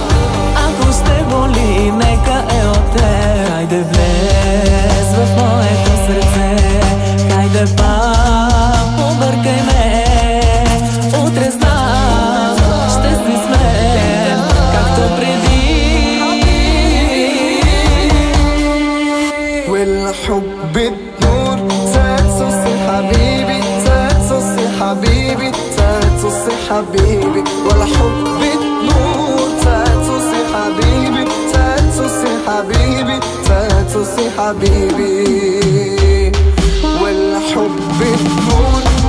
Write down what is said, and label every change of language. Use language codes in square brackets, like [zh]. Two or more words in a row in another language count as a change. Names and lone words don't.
[bg] Ако ще боли, нека е от теб. Хайде влез в моето сърце, хайде пак побъркай ме. Утре знам, ще си с мен, както преди. [ar] والحب النور تاتوسي حبيبي تاتوسي حبيبي تاتوسي حبيبي والحب النور تاتوسي حبيبي تاتوسي حبيبي تاتوسي حبيبي والحب النور